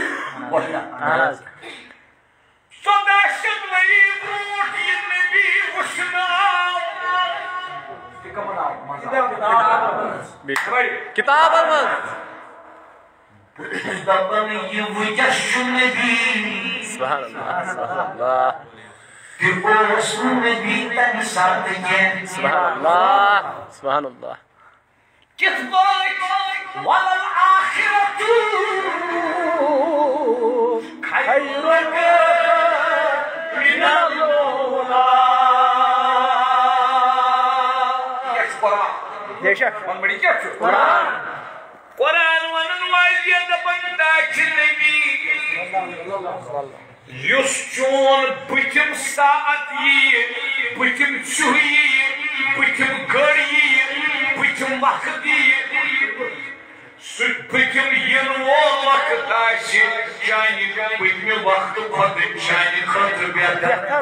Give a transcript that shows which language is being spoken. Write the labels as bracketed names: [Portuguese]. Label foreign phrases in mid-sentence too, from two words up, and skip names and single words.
[Kashmiri] سۄداہ شیٚتھ ؤری برونٛٹھ یہِ نبی وٕچھنہٕ آو کمن آو کتابن منٛز بہٕ چھُس دپان یہِ وٕنکٮ۪س چھُ نبی [Arabic] سبحان اللہ سبحان اللہ [Kashmiri] تہِ اوس نہٕ نبی تمہِ ساتہٕ کینٛہہ [Arabic] سبحان اللہ سبحان اللہ [Kashmiri] کِتھ پٲٹھۍ [Arabic] وَلَلْآخِرَةُ خَيْرٌ مِنَ الْأُولَىٰ [Kashmiri] کیٛاہ چھُ قرآن بے شک وَنبڑی کیٛاہ چھُ قرآن قرآن وَنن واریاہ دَپان تاکہِ نبی یُس چون بٕتھِم ساعت یِیہِ بٕتھِم چُھ یِیہِ بٕتھِم گٔر یِیہِ بٕتھِم وقت یِیہِ سُہ بٕتھِم یِنہٕ وول وقت آسہِ چانہِ بٕتھمہِ وقتہٕ کھۄتہٕ چانہِ خٲطرٕ بہتر